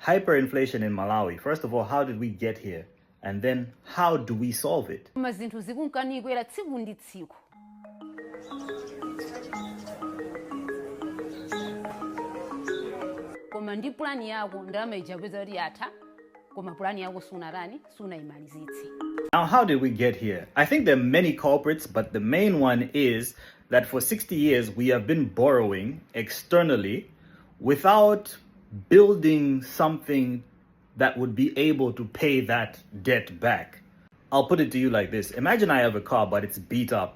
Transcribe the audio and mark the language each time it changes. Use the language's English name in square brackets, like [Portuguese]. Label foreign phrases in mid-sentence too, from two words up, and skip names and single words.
[English] Hyperinflation in Malawi. First of all, how did we get here? And then how do we solve it? [Nyanja] Mazinthu zikunkanigwera tsiku ndi tsiku. Koma ndi plani yako ndalama ijapeza kuti yatha, koma plani yako sunayimalizitse. [English] Now, how did we get here? I think there are many culprits, but the main one is that for 60 years we have been borrowing externally without building something that would be able to pay that debt back. I'll put it to you like this. Imagine I have a car, but it's beat up.